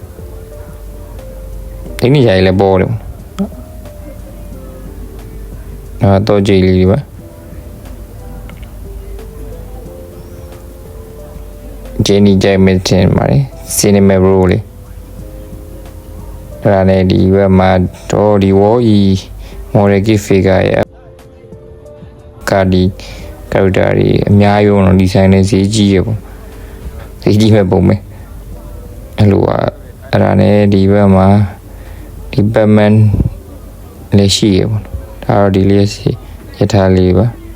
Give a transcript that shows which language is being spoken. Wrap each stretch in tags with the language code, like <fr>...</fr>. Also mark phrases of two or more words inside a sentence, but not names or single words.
<my>ဒီ ninja လေးလည်းပေါ်တယ်တော့ကြည်လေးပါဂျင်းနီကြိုင်မတင်ပါတယ်</my> <en>cinema bro</en> <my>လေး အဲ့ဒါနဲ့ဒီဘက်မှာတော့ဒီ wall e</my> <en>model kit figure</en> <my>ရဲ့ကာဒီ character တွေအများကြီးပေါ့နော်ဒီဆိုင်နဲ့ဈေးကြီးရပေါ့ဈေးကြီးမဲ့ပုံပဲအဲ့လိုအဲ့ဒါနဲ့ဒီဘက်မှာဒီ Batman လည်းရှိရပေါ့ဒါတော့ဒီလေးရထားလေးပါ</my>